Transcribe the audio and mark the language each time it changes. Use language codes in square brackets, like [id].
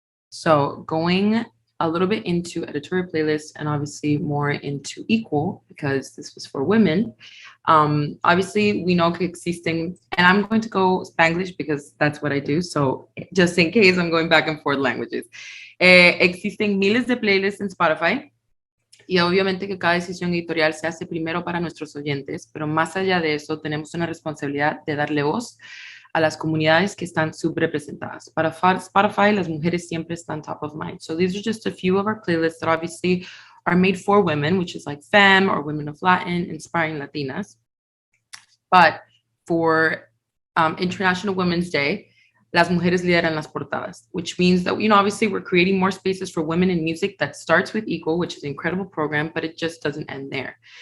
[en] So going a little bit into editorial playlists and obviously more into equal, because this was for women. Obviously, we know [es] que existen, [en] and I'm going to go Spanglish because that's what I do. So just in case I'm going back and forth languages. [es] Existen miles de playlists en Spotify. Y obviamente que cada decisión editorial se hace primero para nuestros oyentes, pero más allá de eso tenemos una responsabilidad de darle voz a las comunidades que están subrepresentadas. Para Spotify, las mujeres siempre están [en] top of mind. So these are just a few of our playlists that obviously are made for women, which is like Femme or Women of Latin, Inspiring Latinas. But for International Women's Day, Las Mujeres Lideran las Portadas, which means that, obviously we're creating more spaces for women in music that starts with Equal, which is an incredible program, but it just doesn't end there.